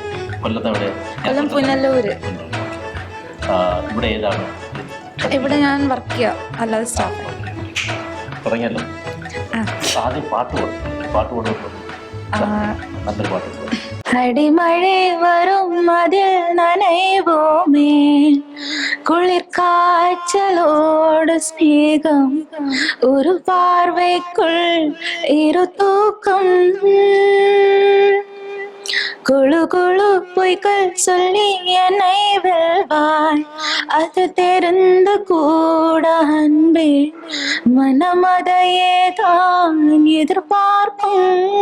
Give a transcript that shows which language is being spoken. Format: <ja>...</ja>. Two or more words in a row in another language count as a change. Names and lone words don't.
<ml>കൊല്ലത്ത് എവിടെയാണ്? കൊല്ലം പുനലൂര്. ഇവിടെ ഏതാണ്? ഇവിടെ ഞാൻ വർക്ക് ചെയ്യാം, അല്ലാതെ സ്റ്റാഫ്. തുടങ്ങിയല്ലോ. ആദ്യം പാട്ട് പാടും. നല്ലൊരു പാട്ട്.</ml> <ta>അടിമഴை வரும் அதில் நனைவோமே குளிர் காய்ச்சலோடு ஸ்நேகம் ஒரு பார்வைக்குள் இரு தூக்கம் குழு குழு பொய்கள் சொல்லி என்னை வெல்வாய் அது தெரிந்து கூட அன்பே மனமதையே தான் எதிர்பார்க்கும்</ta>